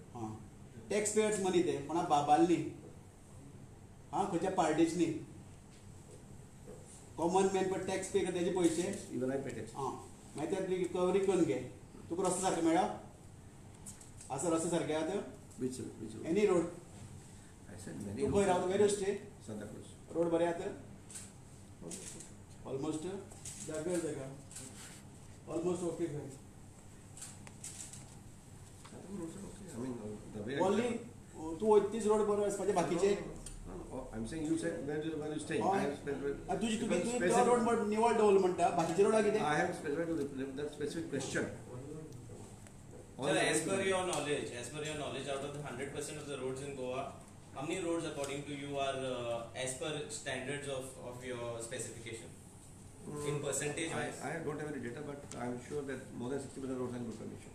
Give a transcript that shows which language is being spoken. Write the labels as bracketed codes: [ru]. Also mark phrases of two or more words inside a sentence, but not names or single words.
[kok] हां [en] tax payers money [kok] ते कोणा बाबाल न्ही हां खंयच्या पार्टीच न्ही [en] common man [kok] पण [en] tax pay [kok] करता तेजे पयशे [en] Even I pay tax. [kok] हां मागीर ते रिकवरी करून घे तुका रस्तो सारके मेळ्ळा आसा रस्ते सारके आहात [en] Which road? any road I said many. [kok] तूं खंय रावता [en] where stay Santa Cruz. [kok] रोड बरे आहात ऑलमोस्ट जागा [en] almost okay [kok] खंय [en] Santa Cruz are okay. I mean, the way. [kok] ओनली तूं वयतीस रोड बरो आसपाचे बाकीचे [en] No, I'm saying you said where you stay. Oh. I have specified. [kok] तुजी [en] because [kok] तुवें [en] specific- [kok] तो रोड बट निवळ दवरलो म्हणटा बाकीचे रोडा कितें [en] I have specified to that specific question. All Sir, the as roads per are- your knowledge, out of the 100% of the roads in Goa, how many roads, according to you, are as per standards of your specification in percentage wise? I don't have any data, but I'm sure that more than 60% roads are in good condition.